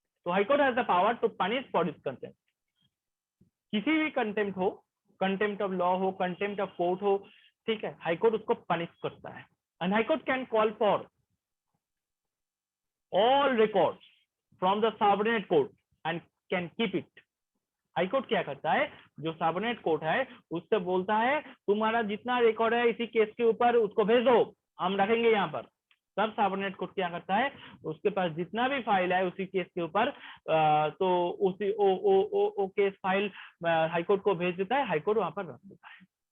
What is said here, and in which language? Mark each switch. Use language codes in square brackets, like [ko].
[hi] तो [en] High court has the power to punish for this contempt. [hi] किसी भी कंटेम्प्ट हो, कंटेम्प्ट ऑफ लॉ हो, कंटेम्प्ट ऑफ कोर्ट हो, ठीक है, हाईकोर्ट उसको पनिश करता है। [en] And High Court can call for all records from the subordinate court and can keep it। [hi] High court क्या करता है, जो सबऑर्डिनेट कोर्ट है उससे बोलता है तुम्हारा जितना रिकॉर्ड है इसी केस के ऊपर उसको भेज दो, हम रखेंगे यहाँ पर। तब सबऑर्डिनेट कोर्ट क्या करता है, उसके पास जितना भी फाइल है उसी केस के ऊपर तो उसी ओ केस फाइल हाई कोर्ट को भेज देता है, हाई कोर्ट वहां पर रख देता है।